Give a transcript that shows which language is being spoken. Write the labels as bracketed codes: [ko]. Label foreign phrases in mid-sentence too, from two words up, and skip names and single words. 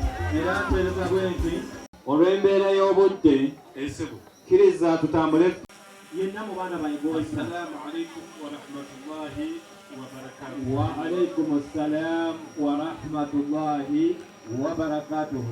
[lg] era mpeereza bwenti olw'embeera y'obudde kkiriza tutambule yenna mu baana bange [ar] السلام عليكم ورحمة الله وبركاته. وعليكم السلام ورحمة الله وبركاته.